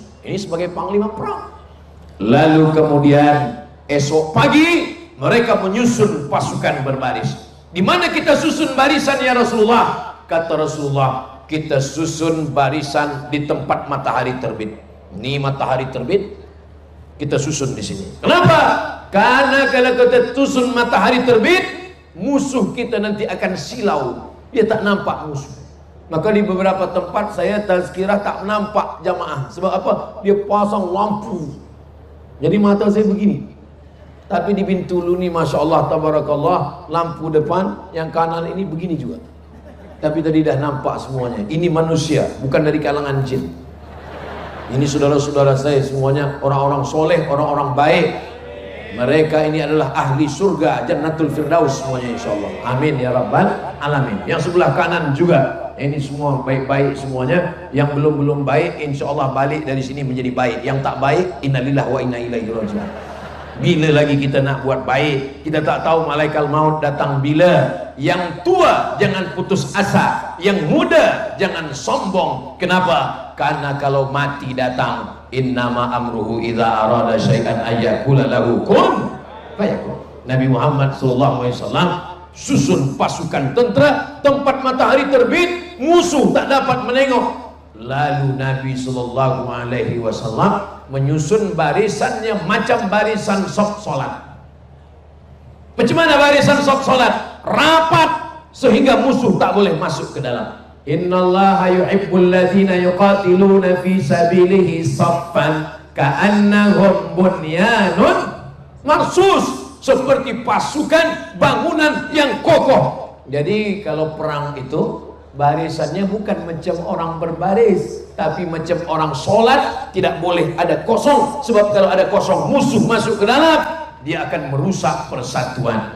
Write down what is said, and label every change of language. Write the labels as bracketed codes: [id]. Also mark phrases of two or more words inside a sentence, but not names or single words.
[ms] Ini sebagai panglima perang. Lalu kemudian esok pagi mereka menyusun pasukan berbaris. Di mana kita susun barisan [ar] يا رسول الله? [ms] Kata Rasulullah, kita susun barisan di tempat matahari terbit. Ini matahari terbit, kita susun di sini. Kenapa? Karena kalau kita susun matahari terbit, musuh kita nanti akan silau. Dia tak nampak musuh. Maka di beberapa tempat saya tazkirah tak nampak jamaah. Sebab apa? Dia pasang lampu. Jadi mata saya begini. Tapi di Bintulu ni [ar] ما شاء الله، تبارك الله, [ms] lampu depan yang kanan ini begini juga. Tapi tadi dah nampak semuanya. Ini manusia, bukan dari kalangan jin. Ini saudara-saudara saya semuanya orang-orang soleh, orang-orang baik. Mereka ini adalah ahli surga, Jannatul Firdaus semuanya insyaAllah. [ar] آمين يا رب العالمين. [ms] Yang sebelah kanan juga. Ini semua baik-baik semuanya. Yang belum baik, insyaAllah balik dari sini menjadi baik. Yang tak baik, [ar] إنا لله وإنا إليه راجعون. [ms] Bila lagi kita nak buat baik? Kita tak tahu malaikat maut datang bila. Yang tua jangan putus asa, yang muda jangan sombong. Kenapa? Karena kalau mati datang, [ar] إنما أمره إذا أراد شيئا أن يقول له كن فيكون. [ms] Nabi Muhammad SAW susun pasukan tentera, tempat matahari terbit, musuh tak dapat menengok. Lalu Nabi SAW menyusun barisannya macam barisan saf solat. Macam mana barisan saf solat? Rapat sehingga musuh tak boleh masuk ke dalam. [ar] إن الله يحب الذين يقاتلون في سبيله صفا كأنهم بنيان مرصوص, [ms] seperti pasukan bangunan yang kokoh. Jadi kalau perang itu barisannya bukan macam orang berbaris, tapi macam orang sholat, tidak boleh ada kosong. Sebab kalau ada kosong, musuh masuk ke dalam, dia akan merusak persatuan.